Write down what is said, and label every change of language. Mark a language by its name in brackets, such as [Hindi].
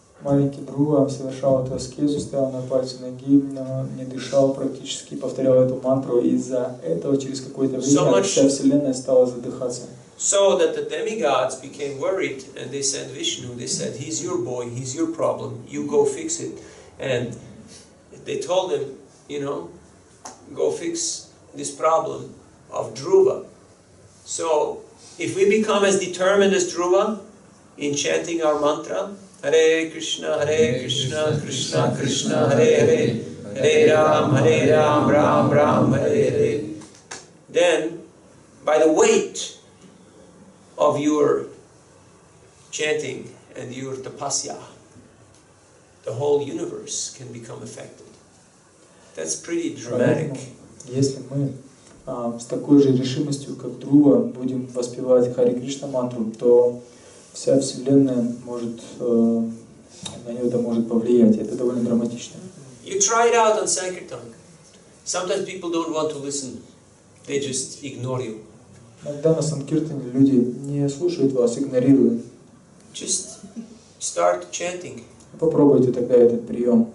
[Russian] Маленький Dhruva совершал эту аскезу, стоял на пальце ноги, не дышал практически, повторял эту мантру, и из-за этого через какое-то время вся Вселенная стала задыхаться. [English] So that the demigods became worried and they sent Vishnu, they said, he's your boy, he's your problem, you go fix it. And they told him, you know, go fix this problem of Dhruva. So if we become as determined as Dhruva in chanting our mantra, Hare Krishna, Krishna Krishna, Hare Hare, Hare Ram, Ram Ram, Hare Hare, then by the weight of your chanting and your tapasya, the whole universe can become affected. That's pretty dramatic. [Russian] Если мы с такой же решимостью, как Dhruva, будем воспевать Харе Кришна мантру, то вся Вселенная может, на нее это может повлиять. Это довольно драматично. [English] You try it out on Sankirtan. Sometimes people don't want to listen. They just ignore you. [Russian] Иногда на Санкиртане люди не слушают вас, игнорируют. [English] Just start chanting. [Russian] Попробуйте тогда этот прием.